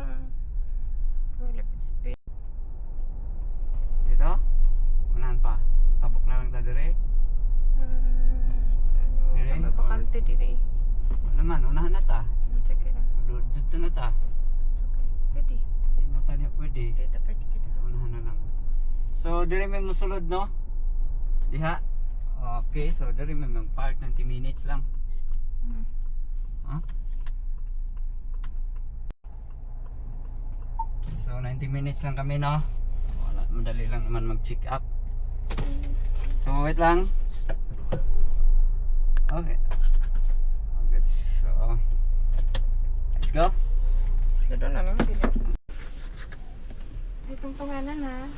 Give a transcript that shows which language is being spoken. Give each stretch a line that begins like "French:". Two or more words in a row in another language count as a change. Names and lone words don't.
Filipino: Dito?
Cebuano: Unahan pa.
Filipino: Tabok na lang tayo
Cebuano: dire. Dire? May bakante diri. Naman, unahan na ta. Sige na. Dito na ta. Okay. Jadi.
Filipino: Di na tayo pwede. Dito pwede kita.
Cebuano: Unahan na lang. So, diri may musulod, no? Diha. Okay, so diri may mag-park
English: 90 minutes
Cebuano: lang. Hmm. Huh? So,
English: 90 minutes
Cebuano: lang kami, no? Wala, madali lang naman mag-check up. So, wait lang. Okay.
English: Okay, so, let's go.
Cebuano: Dito na lang. Dili. Ay, tungtunganan ha.